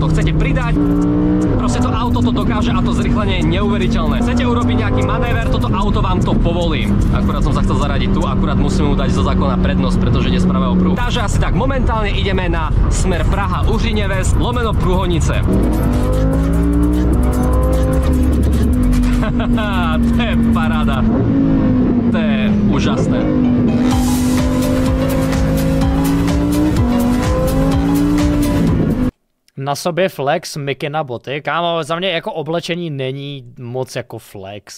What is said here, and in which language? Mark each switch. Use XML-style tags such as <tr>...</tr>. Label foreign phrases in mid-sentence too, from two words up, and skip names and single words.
<sk>Chcete pridať, proste to auto to dokáže a to zrýchlenie je neuveriteľné. Chcete urobiť nejaký manéver, toto auto vám to povolí. Akurát som sa chcel zaradiť tu, akurát musím mu dať zo zákona prednosť, pretože ide z pravého pruhu. Takže asi tak, momentálne ideme na smer Praha Uhrineves lomeno Prúhonice. To je paráda. To je úžasné.</sk> <cs>Na sobě flex, Mickey na boty. Kámo, za mě jako oblečení není moc jako flex.</cs>